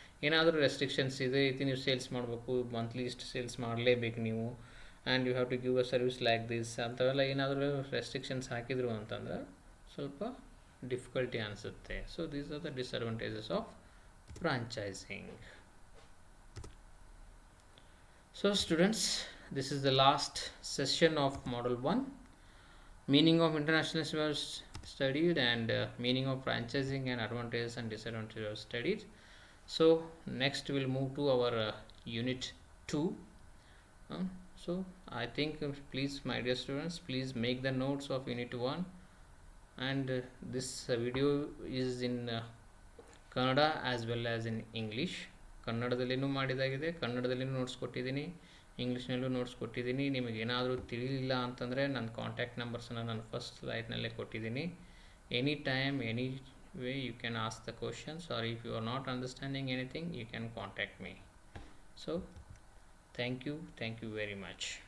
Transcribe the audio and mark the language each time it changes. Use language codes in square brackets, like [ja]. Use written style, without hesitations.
[kn] ಏನಾದರೂ ರೆಸ್ಟ್ರಿಕ್ಷನ್ಸ್ ಇದೆ, ನೀವು ಸೇಲ್ಸ್ ಮಾಡಬೇಕು, ಮಂತ್ಲಿ ಇಷ್ಟು ಸೇಲ್ಸ್ ಮಾಡಲೇಬೇಕು ನೀವು, [en] and you have to give a service like this [kn] ಅಂಥವೆಲ್ಲ ಏನಾದರೂ ರೆಸ್ಟ್ರಿಕ್ಷನ್ಸ್ ಹಾಕಿದ್ರು ಅಂತಂದ್ರೆ ಸ್ವಲ್ಪ ಡಿಫಿಕಲ್ಟಿ ಅನಿಸುತ್ತೆ. [en] So these are the disadvantages of franchising. So students, this is the last session of model 1. Meaning of internationalism was studied, and meaning of franchising and advantages and disadvantages was studied. So next we'll move to our unit 2. So I think please, my dear students, please make the notes of unit 1, and this video is in Kannada as well as in English. [kn] ಕನ್ನಡದಲ್ಲಿನೂ ಮಾಡಿದಾಗಿದೆ, ಕನ್ನಡದಲ್ಲಿನೂ notes ಕೊಟ್ಟಿದ್ದೀನಿ, ಇಂಗ್ಲೀಷ್ನಲ್ಲೂ notes ಕೊಟ್ಟಿದ್ದೀನಿ. ನಿಮಗೇನಾದರೂ ತಿಳಿಲಿಲ್ಲ ಅಂತಂದರೆ ನನ್ನ contact ನಂಬರ್ಸನ್ನು ನಾನು first ಸ್ಲೈಡ್ನಲ್ಲೇ ಕೊಟ್ಟಿದ್ದೀನಿ. [en] Any time, any way you can ask the questions, or if you are not understanding anything you can contact me. So thank you very much.